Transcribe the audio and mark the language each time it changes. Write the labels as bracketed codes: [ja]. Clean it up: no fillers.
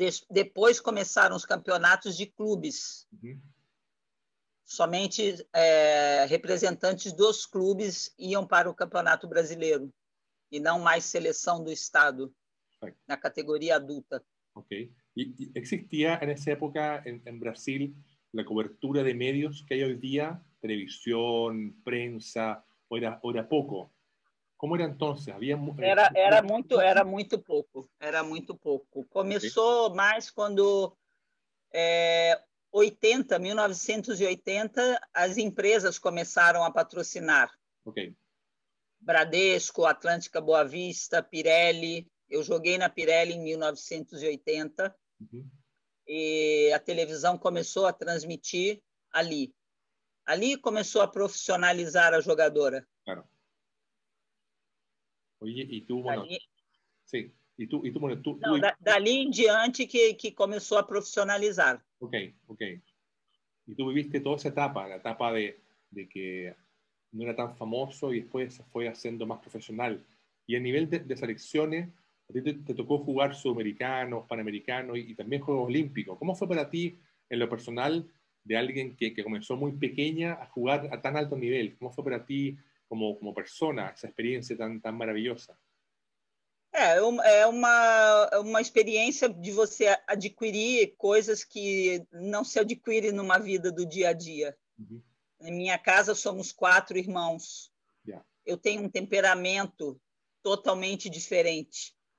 [pt] Depois começaram os campeonatos de clubes. Somente representantes dos clubes iam para o Campeonato Brasileiro e não mais seleção do estado na categoria adulta. Ok. [es] ¿Y existía en esa época en Brasil la cobertura de medios que hay hoy día, televisión, prensa, o era poco? ¿Cómo era entonces? [pt] Era muito pouco. Começou mais quando 1980, as empresas começaram a patrocinar. Okay. Bradesco, Atlântica Boa Vista, Pirelli. Eu joguei na Pirelli em 1980. E a televisão começou a transmitir ali. Ali começou a profissionalizar a jogadora. [es] Claro. Oye, y tú, bueno, [pt] dali, [es] sí, y tú, bueno, tú... [pt] Não, dali em diante que começou a profissionalizar. Ok. [es] Y tú viviste toda esa etapa, la etapa de que no era tan famoso y después se fue haciendo más profesional. Y a nivel de selecciones, a ti te tocó jugar sudamericanos, panamericanos y también Juegos Olímpicos. ¿Cómo fue para ti, en lo personal, de alguien que comenzó muy pequeña a jugar a tan alto nivel? ¿Cómo fue para ti como persona esa experiencia tan maravillosa? [pt] É uma experiência de você adquirir coisas que não se adquire numa vida do dia a dia. Em minha casa somos 4 irmãos. Yeah. Eu tenho um temperamento totalmente diferente.